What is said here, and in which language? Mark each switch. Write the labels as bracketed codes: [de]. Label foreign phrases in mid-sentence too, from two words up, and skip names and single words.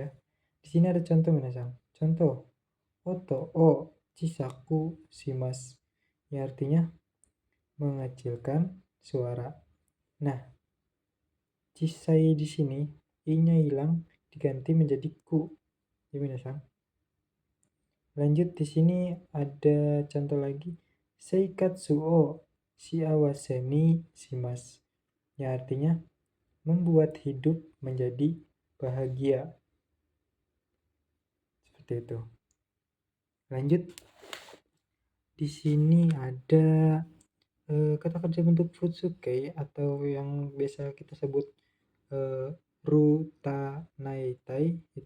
[id] Di sini ada contoh minasan. Contoh, [ja] 音を小さくします, [id] yang artinya mengecilkan suara. Nah, cisai di sini I-nya hilang diganti menjadi ku. Ya minasan. Lanjut di sini ada contoh lagi, [ja] 生活を幸せにします, [id] yang artinya membuat hidup menjadi bahagia. Seperti itu. Lanjut di sini ada kata kerja bentuk futsuke atau yang biasa kita sebut rutanaitai itu.